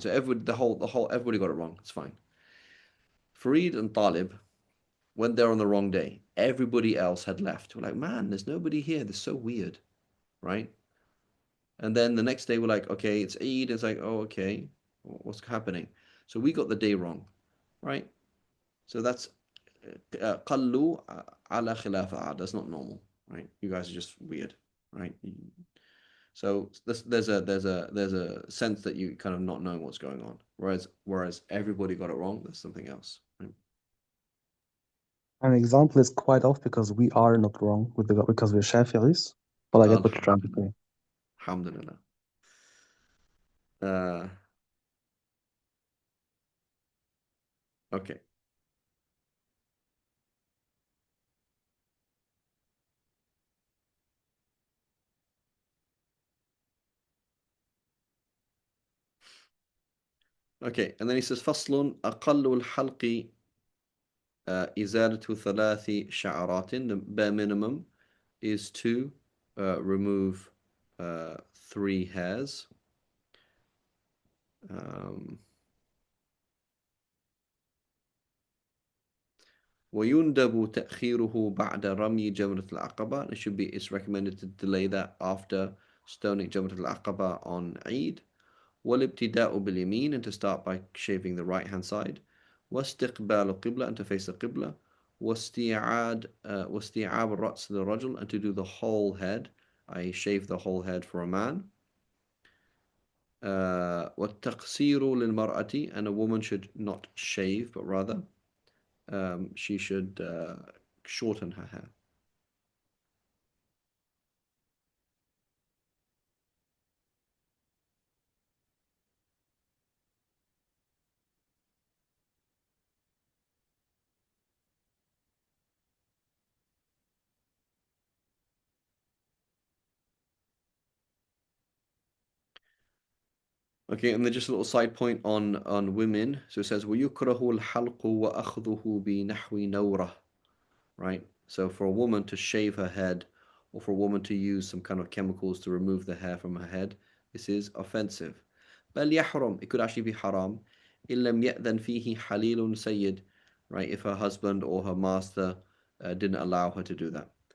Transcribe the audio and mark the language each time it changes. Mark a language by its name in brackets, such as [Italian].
[English] So everybody got it wrong. It's fine. Farid and Talib, when they're on the wrong day, everybody else had left. We're like, man, there's nobody here. This is so weird, right? And then the next day we're like, okay, it's Eid. It's like, oh, okay, what's happening? So we got the day wrong, right? So that's [Arabic] قَلُّوا عَلَى خِلَافَ. [English] That's not normal, right? You guys are just weird, right? So there's a sense that you kind of not knowing what's going on, whereas everybody got it wrong. There's something else, right? An example is quite off because we are not wrong because we're Shafi'is, but I get what you're trying to say. Alhamdulillah. Okay. Okay, and then he says [Arabic] فصل أقل الحلق إزالة ثلاث شعرات. [English] The bare minimum is to remove 3 hairs. [Arabic] ويندب تأخيره بعد رمي جمرة العقبة. [English] It's recommended to delay that after stoning جمرة العقبة on Eid. [Arabic] والابتداء باليمين, [English] and to start by shaving the right hand side. [Arabic] واستقبال القبلة, [English] and to face the Qibla. [Arabic] واستيعاب الرأس للرجل, [English] and to do the whole head. I shave the whole head for a man. [Arabic] والتقصير للمرأة, [English] and a woman should not shave but rather she should shorten her hair. Okay, and then just a little side point on women. So it says [Arabic] ويكره الحلق وأخذه بنحو نورة. [English] Right? So for a woman to shave her head or for a woman to use some kind of chemicals to remove the hair from her head, this is offensive. [Arabic] بل يحرم, [English] it could actually be haram. [Arabic] إن لم يأذن فيه حليل سيد. Right? [English] If her husband or her master didn't allow her to do that.